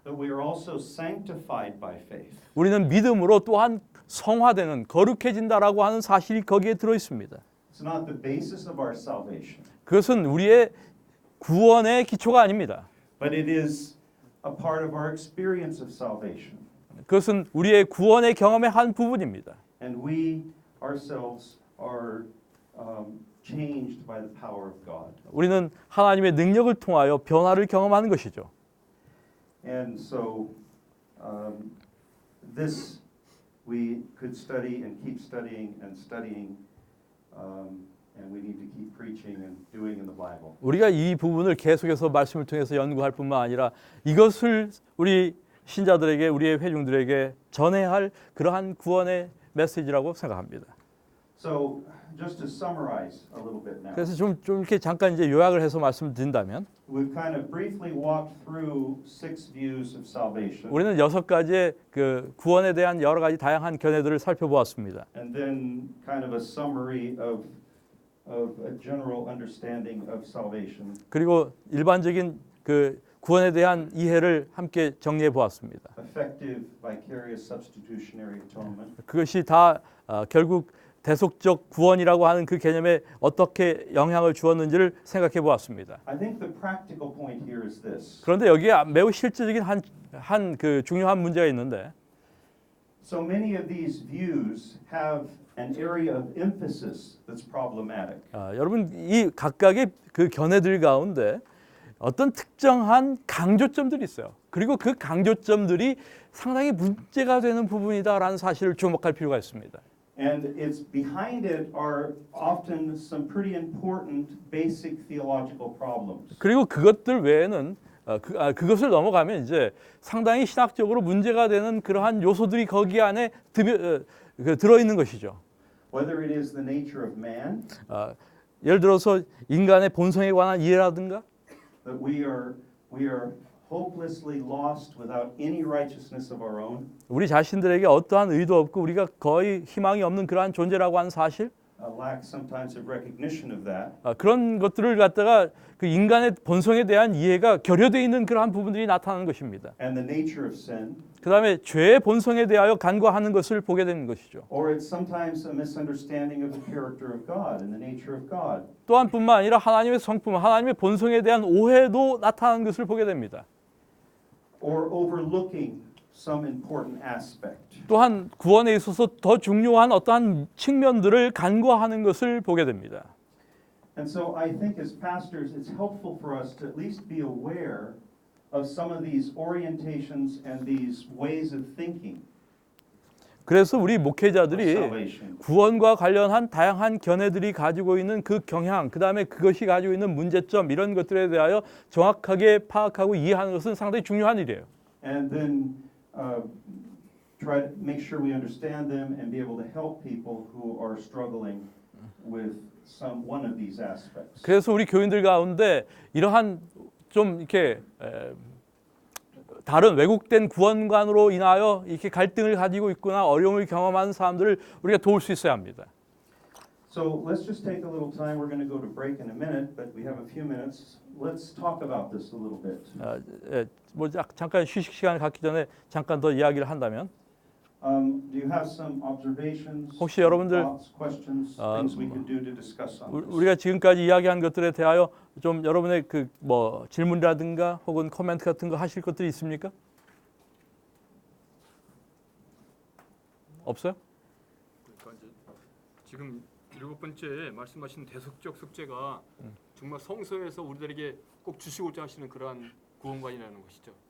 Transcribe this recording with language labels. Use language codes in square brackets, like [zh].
[en] that we are also sanctified by faith. [ko] 우리는 믿음으로 또한 성화되는, 거룩해진다라고 하는 사실이 거기에 들어 있습니다. [en] It's not the basis of our salvation, [ko] 그것은 우리의 구원의 기초가 아닙니다. [en] but it is a part of our experience of salvation. [ko] 그것은 우리의 구원의 경험의 한 부분입니다. [en] And we ourselves are changed by the power of God. [ko] 우리는 하나님의 능력을 통하여 변화를 경험하는 것이죠. [en] And so this we could study and keep studying and studying, and we need to keep preaching and doing in the Bible. [ko] 우리가 이 부분을 계속해서 말씀을 통해서 연구할 뿐만 아니라 이것을 우리 신자들에게, 우리의 회중들에게 전해야 할 그러한 구원의 메시지라고 생각합니다. [en] So just to summarize a little bit now. [ko] 그래서 좀 이렇게 잠깐 이제 요약을 해서 말씀드린다면, [en] We've kind of briefly walked through 6 views of salvation. [ko] 우리는 6가지의 그 구원에 대한 여러 가지 다양한 견해들을 살펴보았습니다. [en] And then kind of a summary of a general understanding of salvation. [ko] 그리고 일반적인 그 구원에 대한 이해를 함께 정리해 보았습니다. [en] Effective vicarious substitutionary atonement. [ko] 그것이 다 결국 대속적 구원이라고 하는 그 개념에 어떻게 영향을 주었는지를 생각해 보았습니다. [en] I think the practical point here is this. [ko] 그런데 여기에 매우 실질적인 한 그 중요한 문제가 있는데, [en] So many of these views have an area of emphasis that's problematic. [ko] 여러분 이 각각의 그 견해들 가운데 어떤 특정한 강조점들이 있어요. 그리고 그 강조점들이 상당히 문제가 되는 부분이다라는 사실을 주목할 필요가 있습니다. [en] And it's behind it are often some pretty important basic theological problems. [ko] 그리고 그것들 외에는 그것을 넘어가면 이제 상당히 신학적으로 문제가 되는 그러한 요소들이 거기 안에 들어 있는 것이죠. [en] Whether it is the nature of man, [ko] 예를 들어서 인간의 본성에 관한 이해라든가, [en] that we are hopelessly lost without any righteousness of our own. [ko] 우리 자신들에게 어떠한 의도 없고 우리가 거의 희망이 없는 그러한 존재라고 하는 사실, [en] Lack sometimes of recognition of that. [ko] 그런 것들을 갖다가 그 인간의 본성에 대한 이해가 결여되어 있는 그러한 부분들이 나타나는 것입니다. [en] And the nature of sin. [ko] 그 다음에 죄의 본성에 대하여 간과하는 것을 보게 되는 것이죠. [en] Or it's sometimes a misunderstanding of the character of God and the nature of God. [ko] 또한 뿐만 아니라 하나님의 성품, 하나님의 본성에 대한 오해도 나타나는 것을 보게 됩니다. [en] Or overlooking some important aspect. [ko] 또한 구원에 있어서 더 중요한 어떠한 측면들을 간과하는 것을 보게 됩니다. [en] And so I think as pastors it's helpful for us to at least be aware of some of these orientations and these ways of thinking. [ko] 그래서 우리 [en] of [ko] 목회자들이 [en] salvation. [ko] 구원과 관련한 다양한 견해들이 가지고 있는 그 경향, 그 다음에 그것이 가지고 있는 문제점 이런 것들에 대하여 정확하게 파악하고 이해하는 것은 상당히 중요한 일이에요. [en] And then try to make sure we understand them and be able to help people who are struggling with one of these aspects. [ko] 그래서 우리 교인들 가운데 이러한 좀 이렇게 다른 왜곡된 구원관으로 인하여 이렇게 갈등을 가지고 있거나 어려움을 경험하는 사람들을 우리가 도울 수 있어야 합니다. [en] So let's just take a little time. We're going to go to break in a minute, but we have a few minutes. Let's talk about this a little bit. [ko] 뭐 잠깐 휴식 시간을 갖기 전에 잠깐 더 이야기를 한다면, [en] Do you have some observations, [ko] 혹시 여러분들, [en] thoughts, questions, things we could do to discuss on this? [ko] 우리가 지금까지 이야기한 것들에 대하여 좀 여러분의 그 뭐 질문이라든가 혹은 코멘트 같은 거 하실 것들이 있습니까? 없어요? 그러니까 이제 지금 일곱 번째 말씀하신 대속적 속죄가 정말 성서에서 우리들에게 꼭 주시고자 하시는 그러한 구원관이라는 것이죠.